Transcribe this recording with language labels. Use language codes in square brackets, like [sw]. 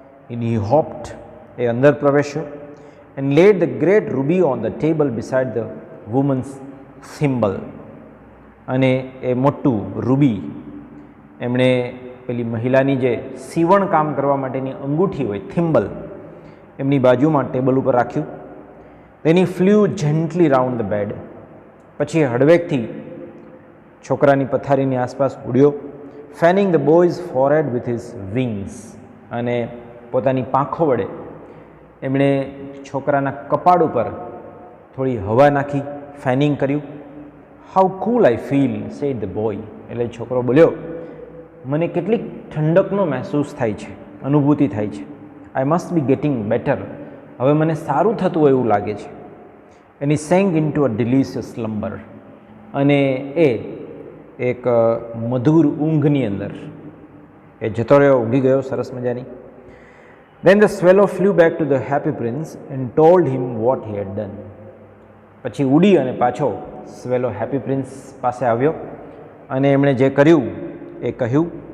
[en] in he hopped, [gu] એ અંદર પ્રવેશ્યો. [en] And laid the great ruby on the table beside the woman's thimble. [gu] અને એ મોટું Ruby એમણે પેલી મહિલાની જે સીવણ કામ કરવા માટેની અંગૂઠી હોય, થિમ્બલ, એમની બાજુમાં ટેબલ ઉપર રાખ્યું. [en] Then he flew gently round the bed. [gu] પછી હળવેકથી છોકરાની પથારીની આસપાસ ઉડ્યો. [en] Fanning the boy's forehead with his wings. [gu] અને પોતાની પાંખો વડે એમણે છોકરાના કપાળ ઉપર થોડી હવા નાખી, ફેનિંગ કર્યું. [en] How cool I feel, said the boy. [gu] એટલે છોકરો બોલ્યો, મને કેટલીક ઠંડકનો મહેસૂસ થાય છે, અનુભૂતિ થાય છે. [en] I must be getting better. [gu] હવે મને સારું થતું હોય એવું લાગે છે. [en] And he sank into a delicious slumber. [gu] અને એ એક મધુર ઊંઘની અંદર એ જતો રહ્યો, ઊંઘી ગયો સરસ મજાની. [en] Then the swallow flew back to the happy prince and told him what he had done. [gu] પછી ઉડી અને પાછો સ્વેલો હેપી પ્રિન્સ પાસે આવ્યો અને એમણે જે કર્યું એ કહ્યું.